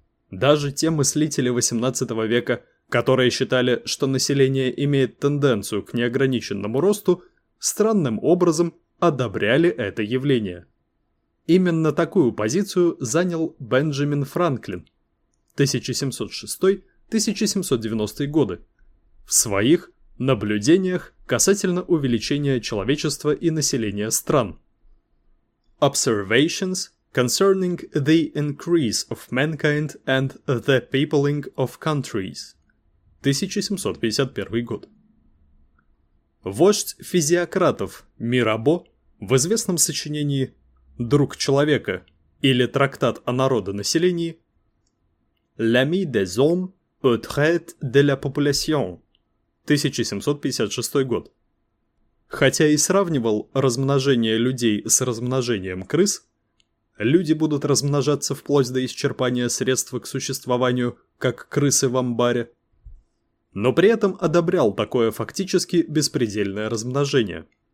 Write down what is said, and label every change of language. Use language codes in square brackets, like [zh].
[ru] Даже те мыслители XVIII века, которые считали, что население имеет тенденцию к неограниченному росту, странным образом одобряли это явление. Именно такую позицию занял Бенджамин Франклин 1706-1790 годы. В своих наблюдениях касательно увеличения человечества и населения стран. [en] Observations concerning the increase of mankind and the peopling of countries. [ru] 1751 год. Вождь физиократов Мирабо в известном сочинении «Друг человека» или «Трактат о народонаселении» [fr] «L'ami des hommes au trait de la population». [ru] 1756 год. Хотя и сравнивал размножение людей с размножением крыс, люди будут размножаться вплоть до исчерпания средств к существованию, как крысы в амбаре, но при этом одобрял такое фактически беспредельное размножение.